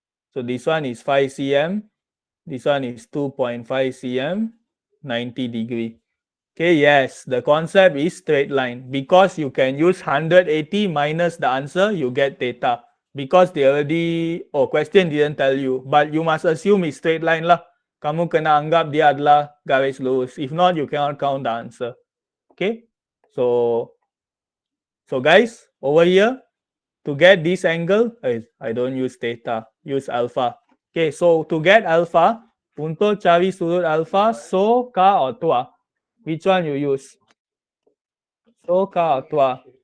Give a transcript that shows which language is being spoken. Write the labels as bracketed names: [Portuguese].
[English] So this one is 5 cm. This one is 2.5 cm, 90 degree. Okay, yes, the concept is straight line. Because you can use 180 minus the answer, you get theta. Because they already, question didn't tell you. But you must assume it's straight line lah. [Malay] Kamu kena anggap dia adalah garis lurus. [English] If not, you cannot count the answer. Okay, so guys, over here, to get this angle, I don't use theta, use alpha. Okay, so to get alpha, [Malay] untuk cari sudut alpha, [English] so, ka, or tua. Which one you use? So ka tua.